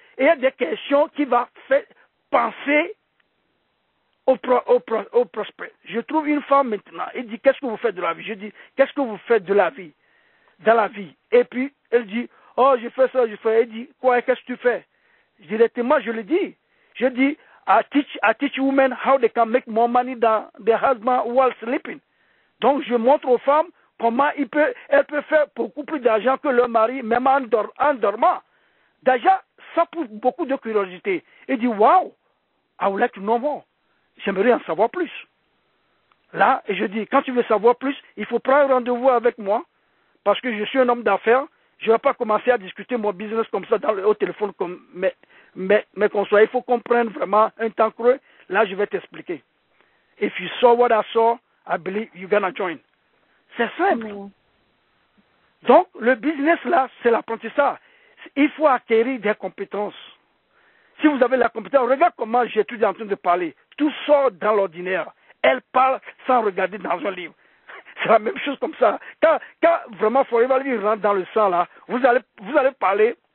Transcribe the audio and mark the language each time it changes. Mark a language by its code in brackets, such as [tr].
[fr] Et il y a des questions qui vont faire penser au prospect. Je trouve une femme maintenant, elle dit, qu'est-ce que vous faites de la vie? Je dis, qu'est-ce que vous faites de la vie? Dans la vie. Et puis, elle dit, oh, je fais ça, je fais. Elle dit, quoi, qu'est-ce que tu fais? Directement, je le dis. Je dis, [en] I teach women how they can make more money than their husband while sleeping. [fr] Donc, je montre aux femmes comment elles peuvent faire beaucoup plus d'argent que leur mari, même en dormant. Déjà, ça pousse beaucoup de curiosité. Elle dit, [en] wow, I would like to know more. [fr] J'aimerais en savoir plus. Là, et je dis, quand tu veux savoir plus, il faut prendre rendez-vous avec moi, parce que je suis un homme d'affaires. Je ne vais pas commencer à discuter mon business comme ça au téléphone comme mes conseils. Il faut comprendre vraiment un temps creux. Là, je vais t'expliquer. [en] If you saw what I saw, I believe you're gonna join. [fr] C'est simple. Donc, le business là, c'est l'apprentissage. Il faut acquérir des compétences. Si vous avez la compétence, regarde comment j'étudie en train de parler. Tout sort dans l'ordinaire. Elle parle sans regarder dans un livre. C'est la même chose comme ça. Quand vraiment Forever Living rentre dans le sang là, vous allez parler.